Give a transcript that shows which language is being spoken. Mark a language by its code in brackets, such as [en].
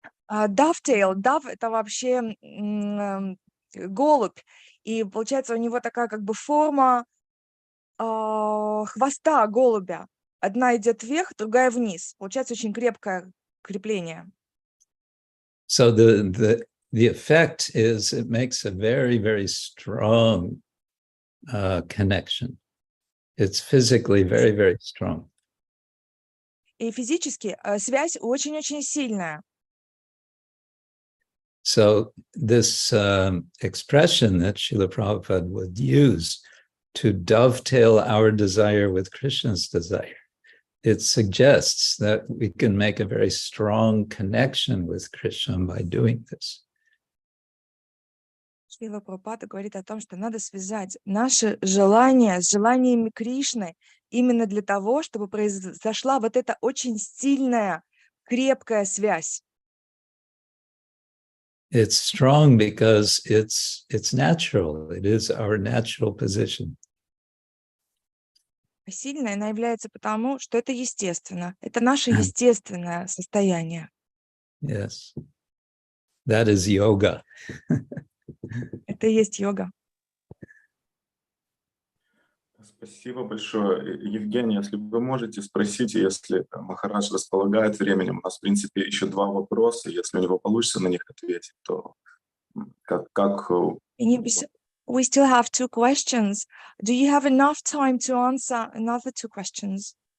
[ru] Dovetail, dove — это вообще голубь, и получается у него такая как бы форма хвоста голубя. Одна идет вверх, другая вниз. Получается очень крепкое крепление. [en] So the effect is it makes a very, very strong connection. It's physically very, very strong. [ru] И физически связь очень-очень сильная. [en] So this expression that Srila Prabhupada would use to dovetail our desire with Krishna's desire, it suggests that we can make a very strong connection with Krishna by doing this. [ru] Шрила Прабхупада говорит о том, что надо связать наши желания с желаниями Кришны именно для того, чтобы произошла вот эта очень сильная, крепкая связь. [en] It's strong because it's natural. It is our natural position. [ru] Сильная она является потому, что это естественно. Это наше естественное состояние. [en] Yes. That is yoga. [ru] Это и есть йога. Спасибо большое. Евгений, если вы можете, спросите, если Махарадж располагает временем. У нас, в принципе, еще 2 вопроса. Если у него получится на них ответить, то как... [en] We still have 2 questions. Do you have enough time to answer another 2 questions?